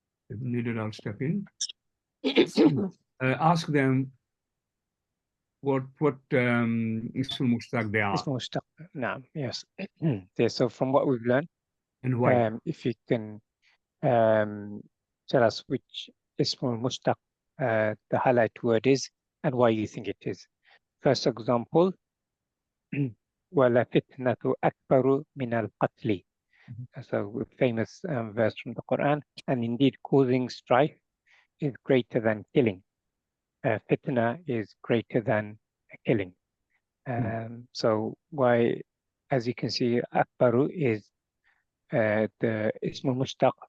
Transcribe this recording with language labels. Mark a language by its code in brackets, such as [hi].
[en] If needed, I'll step in. Ask them what ismul mushtaq they are. Ismul mushtaq, no, yes. Yeah, so from what we've learned, and why, if you can tell us which ismul mushtaq the highlight word is and why you think it is. First example, [ar] وَلَفِتْنَةُ أَكْبَرُ مِنَ الْقَتْلِ. [en] So a famous verse from the Quran, and indeed causing strife is greater than killing. Fitna is greater than killing. So why, as you can see, Akbaru is the Ismul Mushtaq.